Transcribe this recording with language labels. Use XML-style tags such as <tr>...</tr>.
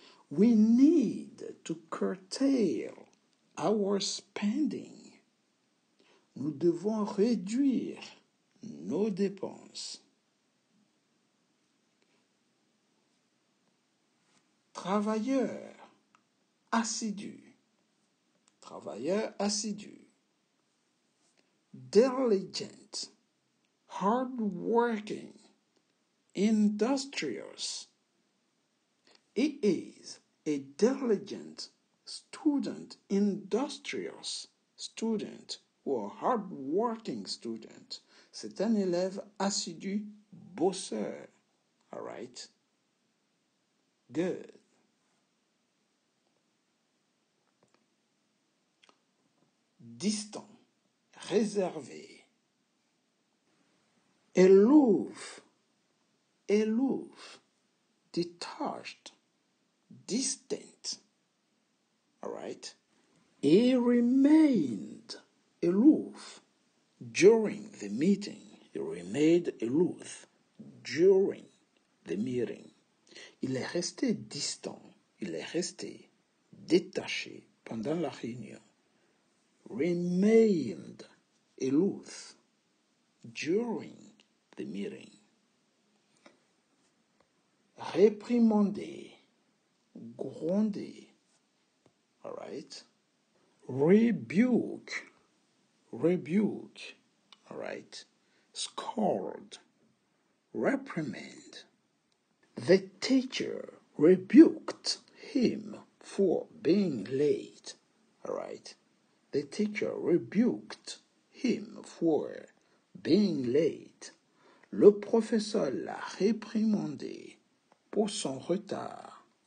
<en>We need to curtail our spending.</en> <fr>Nous devons réduire nos dépenses. Travailleur assidu. Travailleur assidu.</fr> <en>Diligent. Hardworking. Industrious. He is a diligent student, industrious student ou hard-working student.</en> <fr>C'est un élève assidu, bosseur.</fr> <en>All right? Good.</en> <fr>Distant, réservé.</fr> <en>Aloof, aloof, detached, distant. All right? He remained aloof during the meeting. He remained aloof during the meeting.</en> <fr>Il est resté distant. Il est resté détaché pendant la réunion.</fr> <en>Remained aloof during the meeting.</en> <fr>Réprimander, gronder.</fr> <en>All right? Rebuke, rebuke. All right? Scold, reprimand. The teacher rebuked him for being late. All right? The teacher rebuked him for being late.</en> <fr>Le professeur l'a réprimandé pour son retard.</fr>